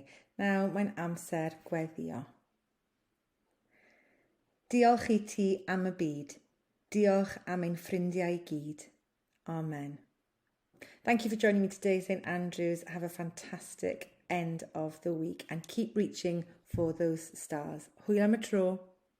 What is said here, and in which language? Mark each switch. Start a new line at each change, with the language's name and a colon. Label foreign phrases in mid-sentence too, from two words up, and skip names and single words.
English: Now,
Welsh: mae'n amser gweddio. Diolch I ti am y byd. Diolch am ein ffrindiau I gyd. Amen.
English: Thank you for joining me today, St Andrews. Have a fantastic end of the week and keep reaching for those stars.
Welsh: Hwyl am y tro.